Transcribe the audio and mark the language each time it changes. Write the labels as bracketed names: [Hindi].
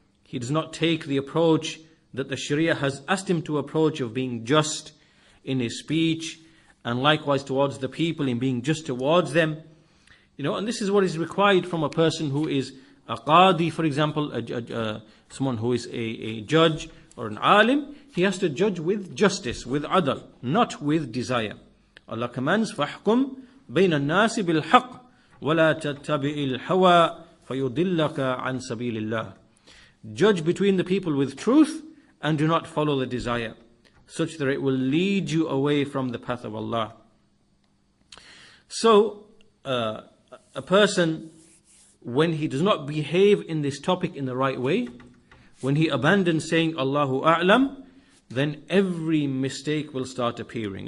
[English] He does not take the approach that the Sharia has asked him to approach of being just in his speech, and likewise towards the people in being just towards them. And this is what is required from a person who is a qadi, for example, someone who is a judge or an alim. He has to judge with justice, with adl, not with desire. Allah commands, [Arabic] فَحْكُمْ بَيْنَ النَّاسِ بِالْحَقِّ وَلَا تَتَّبِعِ الْحَوَىٰ فَيُضِلَّكَ عَنْ سَبِيلِ اللَّهِ. [English] Judge between the people with truth, and do not follow the desire, such that it will lead you away from the path of Allah. So, a person, when he does not behave in this topic in the right way, when he abandons saying Allahu A'lam, then every mistake will start appearing.